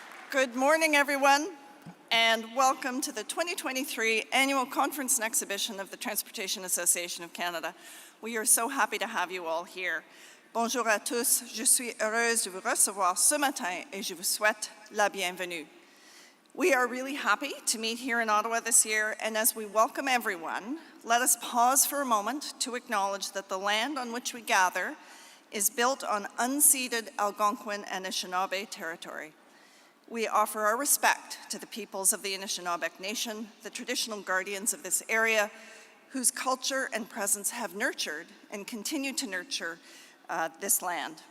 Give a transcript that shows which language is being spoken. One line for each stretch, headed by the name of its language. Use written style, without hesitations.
English: Good morning, everyone, and welcome to the 2023 Annual Conference and Exhibition of the Transportation Association of Canada. We are so happy to have you all here.
French: Bonjour à tous, je suis heureuse de vous recevoir ce matin et je vous souhaite la bienvenue.
English: We are really happy to meet here in Ottawa this year, and as we welcome everyone, let us pause for a moment to acknowledge that the land on which we gather is built on unceded Algonquin and Anishinaabe territory. We offer our respect to the peoples of the Anishinaabe Nation, the traditional guardians of this area, whose culture and presence have nurtured and continue to nurture this land.